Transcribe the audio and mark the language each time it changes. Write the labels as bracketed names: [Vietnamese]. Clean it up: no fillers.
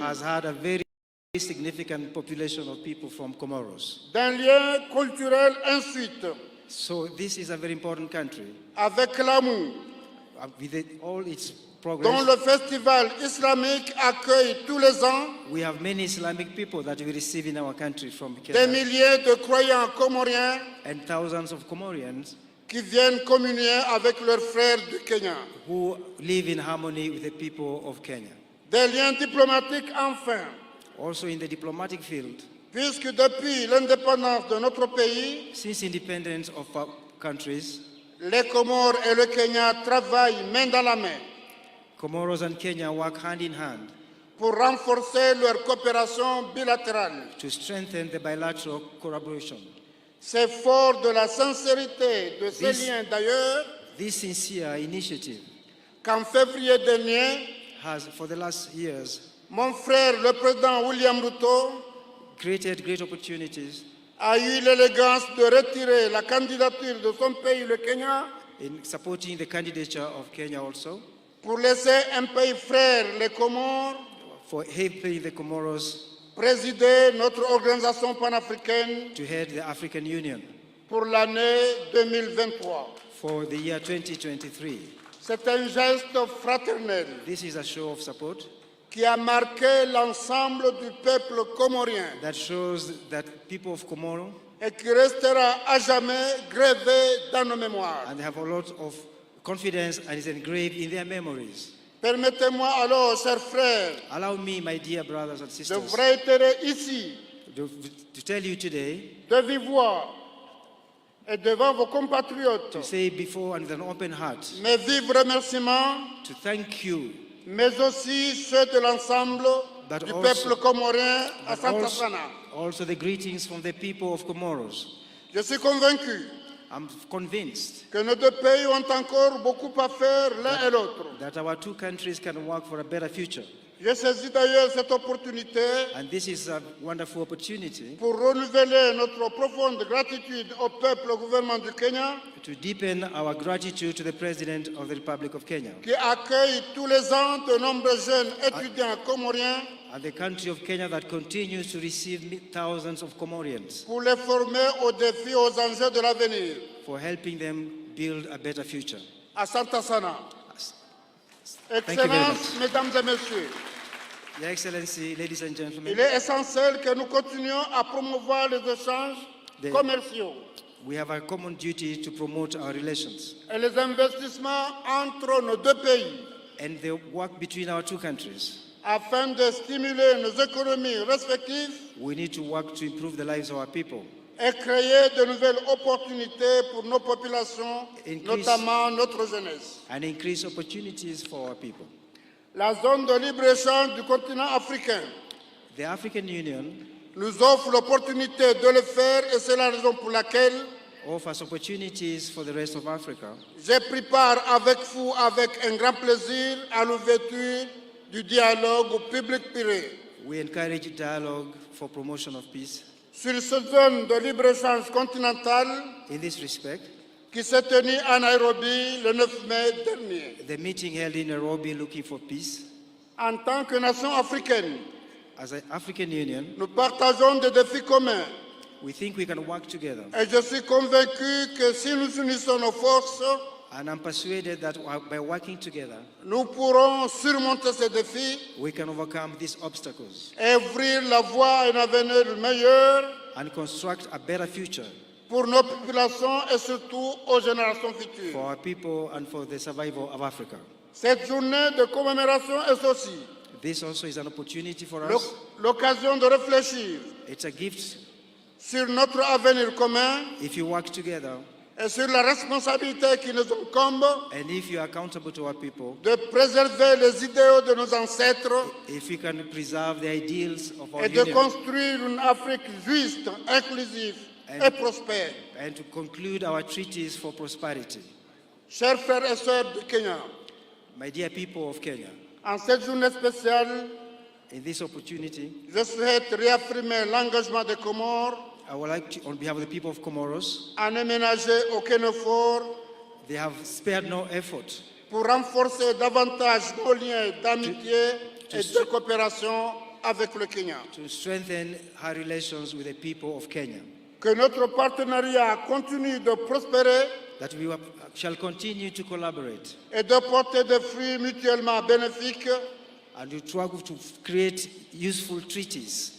[English] has had a very significant population of people from Comoros. [French] D'un lien culturel ensuite [English] So this is a very important country [French] avec l'amour, [English] with all its [French] dont [English] progress. [French] le festival islamique accueille tous les ans [English] We have many Islamic people that we receive in our country from [French] des [English] Kenya, [French] milliers de croyants comoriens [English] and thousands of Comorians [French] qui viennent communier avec leurs frères du Kenya. [English] who live in harmony with the people of Kenya. [French] Des liens diplomatiques enfin, [English] Also in the diplomatic field, [French] puisque depuis l'indépendance de notre pays, [English] since independence of our countries, [French] les Comores et le Kenya travaillent main dans la main [English] Comoros and Kenya work hand in hand [French] pour renforcer leur coopération bilatérale. [English] to strengthen the bilateral collaboration. [French] C'est fort de la sincérité de ces [English] This- [French] liens d'ailleurs [English] This sincere initiative [French] qu'en février dernier, [English] has, for the last years, [French] mon frère, le président William Ruto, [English] created great opportunities [French] a eu l'élégance de retirer la candidature de son pays, le Kenya, [English] in supporting the candidature of Kenya also, [French] pour laisser un pays frère, les Comores, [English] for helping the Comoros [French] présider notre organisation panafricaine [English] to head the African Union [French] pour l'année 2023. [English] for the year 2023. [French] C'est un geste fraternel [English] This is a show of support [French] qui a marqué l'ensemble du peuple comorien [English] that shows that people of Comoro, [French] et qui restera à jamais gravé dans nos mémoires. [English] and they have a lot of confidence and is engraved in their memories. [French] Permettez-moi alors, chers frères, [English] Allow me, my dear brothers and [French] de [English] sisters, [French] vous réitérer ici, [English] to tell you today, [French] de vive voix et devant vos compatriotes, [English] to say before and with an open heart, [French] mes vifs remerciements, [English] to thank you, [French] mais aussi ceux de l'ensemble [English] But [French] du [English] also- [French] peuple comorien à [English] but [Swahili] Santa [English] also, [Swahili] Sana. [English] also the greetings from the people of Comoros. [French] Je suis convaincu [English] I'm convinced [French] que nos deux pays ont encore beaucoup à faire l'un et l'autre. [English] that our two countries can work for a better future. [French] J'ai saisi d'ailleurs cette opportunité [English] And this is a wonderful opportunity [French] pour renouveler notre profonde gratitude au peuple, au gouvernement du Kenya, [English] to deepen our gratitude to the President of the Republic of Kenya [French] qui accueille tous les ans de nombreux jeunes étudiants comoriens [English] and the country of Kenya that continues to receive thousands of Comorians [French] pour les former aux défis, aux enjeux de l'avenir. [English] for helping them build a better future. [Swahili] À Santa Sana. [English] you very [French] Excellences, mesdames et messieurs, [English] Your Excellency, ladies and gentlemen, [French] il est essentiel que nous continuions à promouvoir les échanges [English] The- [French] commerciaux [English] we have a common duty to promote our relations [French] et les investissements entre nos deux pays [English] and the work between our two countries. [French] afin de stimuler nos économies respectives [English] We need to work to improve the lives of our people, [French] et créer de nouvelles opportunités pour nos populations, [English] Increase- [French] notamment notre jeunesse. [English] and increase opportunities for our people. [French] La zone de libre-échange du continent africain [English] The African Union [French] nous offre l'opportunité de le faire et c'est la raison pour laquelle [English] offers opportunities for the rest of Africa. [French] j'ai pris part avec vous avec un grand plaisir à l'ouverture du dialogue public-privé [English] We encourage dialogue for promotion of peace. [French] sur cette zone de libre-échange continentale [English] In this respect, [French] qui s'est tenue à Nairobi le 9 mai dernier. [English] the meeting held in Nairobi looking for peace. [French] En tant que nation africaine, [English] As an African Union, [French] nous partageons des défis communs [English] we think we can work together. [French] et je suis convaincu que si nous unissons nos forces, [English] And I'm persuaded that by working together, [French] nous pourrons surmonter ces défis [English] we can overcome these obstacles [French] et ouvrir la voie à un avenir meilleur [English] and construct a better future [French] pour nos populations et surtout aux générations [English] for [French] futures. [English] our people and for the survival of Africa. [French] Cette journée de commémoration est aussi [English] This also is an opportunity for us. [French] l'occasion de réfléchir [English] It's a gift [French] sur notre avenir commun [English] if you work together [French] et sur la responsabilité qui nous incombe [English] and if you are accountable to our people, [French] de préserver les idéaux de nos ancêtres [English] if we can preserve the ideals of our [French] et de [English] union [French] construire une Afrique juste, inclusive et prospère. [English] and to conclude our treaties for prosperity. [French] Chers frères et sœurs du Kenya, [English] My dear people of Kenya, [French] en cette journée spéciale, [English] in this opportunity, [French] je souhaite réaffirmer l'engagement des Comores [English] I would like to, on behalf of the people of Comoros, [French] à ne ménager aucun effort [English] they have spared no effort [French] pour renforcer davantage nos liens d'amitié et de coopération avec le Kenya. [English] to strengthen her relations with the people of Kenya, [French] Que notre partenariat continue de prospérer [English] that we shall continue to collaborate [French] et de porter des fruits mutuellement bénéfiques [English] and to try to create useful treaties